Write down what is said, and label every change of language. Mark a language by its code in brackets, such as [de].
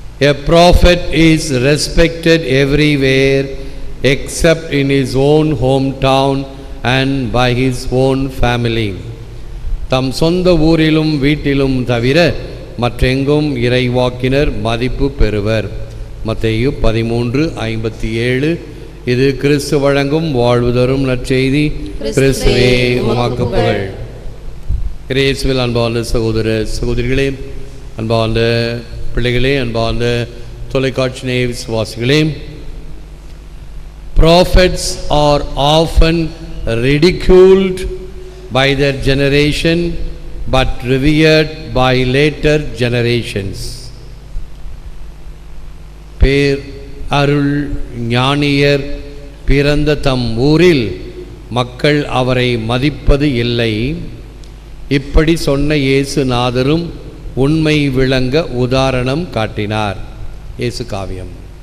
[en] A prophet is respected everywhere except in his own hometown and by his own family. [ta] தம் சொந்த ஊரிலும் வீட்டிலும் தவிர மற்றெங்கும் இறைவாக்கினர் மதிப்பு பெறுவர். மத்தேயு 13:57. இது கிறிஸ்து வழங்கும் வாழ்வு தரும் நற்செய்தி. கிறிஸ்துவே உமக்கு புகழ். இயேசுவில் அன்பார்ந்த சகோதர சகோதரிகளே, அன்பார்ந்த பிள்ளைகளே, அன்பார்ந்த தொலைக்காட்சி நேய விசுவாசிகளே, [en] prophets are often ridiculed by their generation but revered by later generations. [ta] பேர் அருள் ஞானியர் பிறந்த தம் ஊரில் மக்கள் அவரை மதிப்பது இல்லை. இப்படி சொன்ன இயேசுநாதரும் உண்மை விளங்க உதாரணம் காட்டினார். இயேசு காவியம்.